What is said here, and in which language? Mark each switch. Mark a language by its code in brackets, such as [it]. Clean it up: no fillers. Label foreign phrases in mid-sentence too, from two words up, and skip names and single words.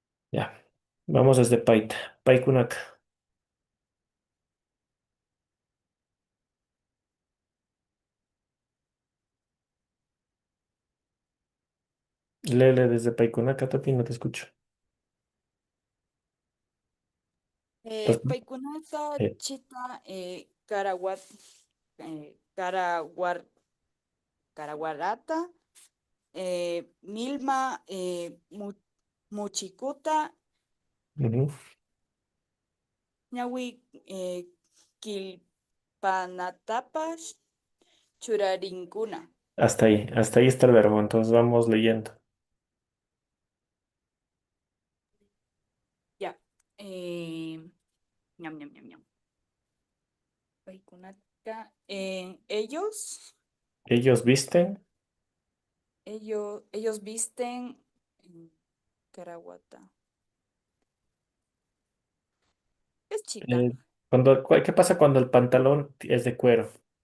[es] Ya. Vamos desde Paita, Paikunaca. Lele desde Paikunaca, Tati, no te escucho. Entonces, [qu] Paikunata, eh, Chita, Caraguat, Caraguar, Caraguarata, Milma, Muchicuta, ujú. Ñawi, Quilpanatapas, Churarincuna. [es] Hasta ahí está el verbo, entonces vamos leyendo. Ya. [qu] Ñam, ñam, ñam, ñam. Paikunata, [es] Ellos visten, ellos visten Caraguata. Es chita. eh, ¿qué pasa cuando el pantalón es de cuero?